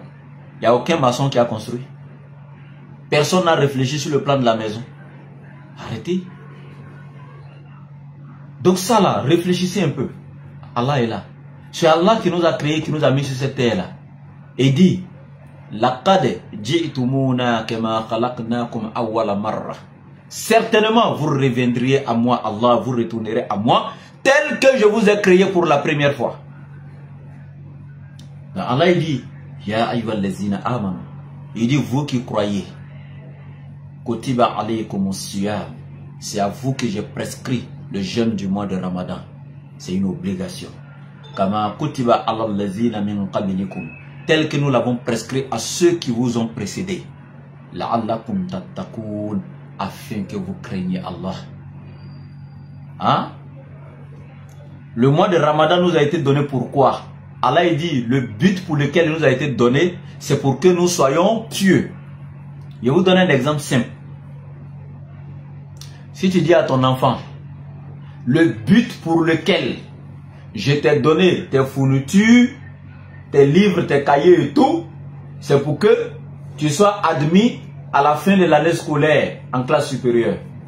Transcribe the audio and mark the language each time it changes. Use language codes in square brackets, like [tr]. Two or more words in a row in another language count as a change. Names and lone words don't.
[fr] Il n'y a aucun maçon qui a construit. Personne n'a réfléchi sur le plan de la maison. Arrêtez. Donc ça là, réfléchissez un peu. Allah est là. C'est Allah qui nous a créés, qui nous a mis sur cette terre là. Et dit, [ar] لقد جئتمونا كما خلقناكم أول مرة. [fr] Certainement vous reviendriez à moi, Allah, vous retournerez à moi tel que je vous ai créé pour la première fois. Allah il dit [ar] يا أيها الذين آمنوا. [fr] Il dit vous qui croyez, [ar] كتب عليكم الصيام, [fr] c'est à vous que j'ai prescrit le jeûne du mois de Ramadan. C'est une obligation. [ar] كما كتب على الذين من قبلكم, [fr] tel que nous l'avons prescrit à ceux qui vous ont précédé. [ar] لعلكم تتقون, [fr] afin que vous craigniez Allah. Hein? Le mois de Ramadan nous a été donné pourquoi? Allah il dit le but pour lequel il nous a été donné, c'est pour que nous soyons pieux. Je vais vous donner un exemple simple. Si tu dis à ton enfant, le but pour lequel je t'ai donné tes fournitures, tes livres, tes cahiers et tout, c'est pour que tu sois admis à la fin de l'année scolaire en classe supérieure.